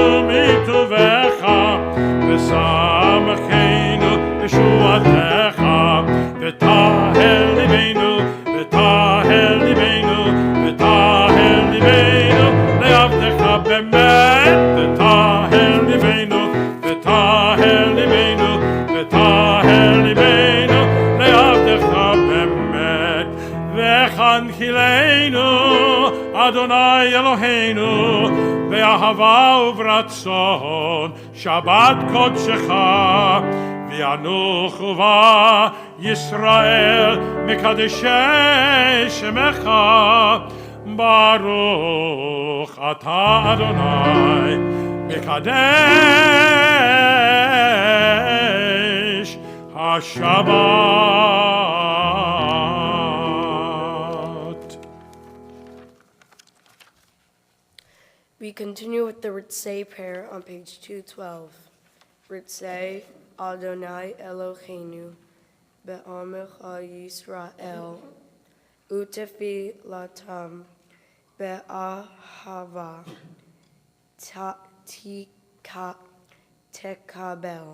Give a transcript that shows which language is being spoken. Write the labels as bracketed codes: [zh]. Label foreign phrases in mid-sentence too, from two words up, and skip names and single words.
[he] מטובך ושמחנו בישועתך וטהר לבנו וטהר לבנו וטהר לבנו v'tahel libeinu v'tahel libeinu לעבדך באמת וטהר לבנו וטהר לבנו v'tahel libeinu וטהר לבנו לעבדך באמת והנחילנו אדוני אלוהינו באהבה וברצון שבת קדשך וינוחו בה ישראל מקדשי שמך ברוך אתה אדוני מקדש השבת. [en] We continue with the Ritzei prayer on page 212. [he] רצה אדוני אלוהינו בעמך ישראל ותפי לתם באהבה תקה תקבל.